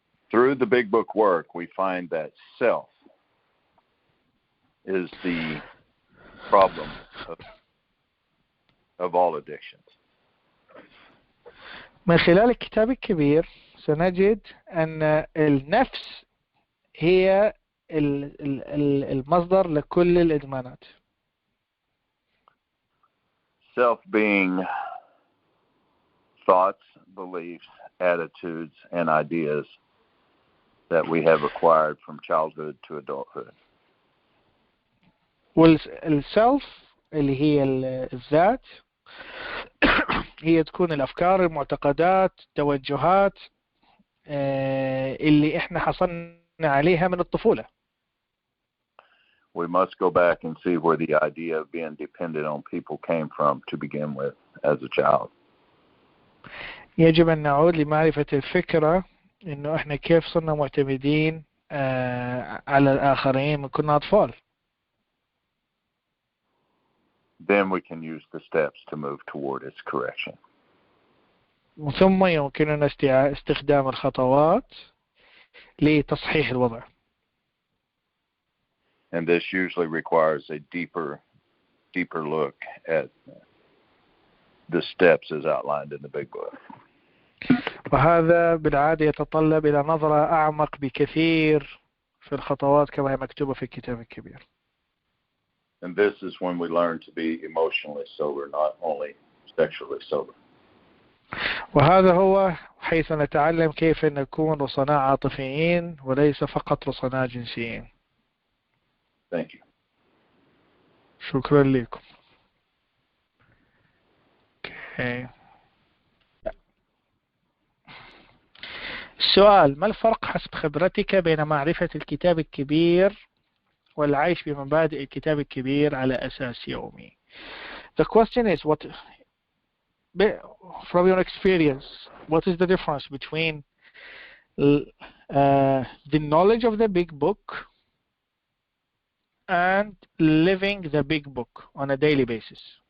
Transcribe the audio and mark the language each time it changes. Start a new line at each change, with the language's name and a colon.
English: Through the big book work, we find that self is the problem of all addictions.
Arabic: من خلال الكتاب الكبير سنجد أن النفس هي المصدر لكل الإدمانات.
English: Self being thoughts, beliefs, attitudes, and ideas that we have acquired from childhood to adulthood.
Arabic: والسلف اللي هي الذات هي تكون الأفكار، المعتقدات، التوجهات اللي إحنا حصلنا عليها من الطفولة.
English: we must go back and see where the idea of being dependent on people came from to begin with as a child.
Arabic: يجب أن نعود لمعرفة الفكرة إنه إحنا كيف صرنا معتمدين على الآخرين من كنا أطفال.
English: Then we can use the steps to move toward its correction.
Arabic: ثم يمكننا استخدام الخطوات لتصحيح الوضع.
English: And this usually requires a deeper look at the steps as outlined in the big book.
Arabic: وهذا بالعادة يتطلب إلى نظرة أعمق بكثير في الخطوات كما هي مكتوبة في الكتاب الكبير.
English: And this is when we learn to be emotionally sober, not only sexually sober.
Arabic: وهذا هو حيث نتعلم كيف نكون رصناء عاطفيين وليس فقط رصناء جنسيين.
English: Thank you.
Arabic: شكرا لكم.
English: Okay.
Arabic: السؤال: ما الفرق حسب خبرتك بين معرفة الكتاب الكبير والعيش بمبادئ الكتاب الكبير على أساس يومي?
English: The question is, from your experience, what is the difference between the knowledge of the big book and living the big book on a daily basis?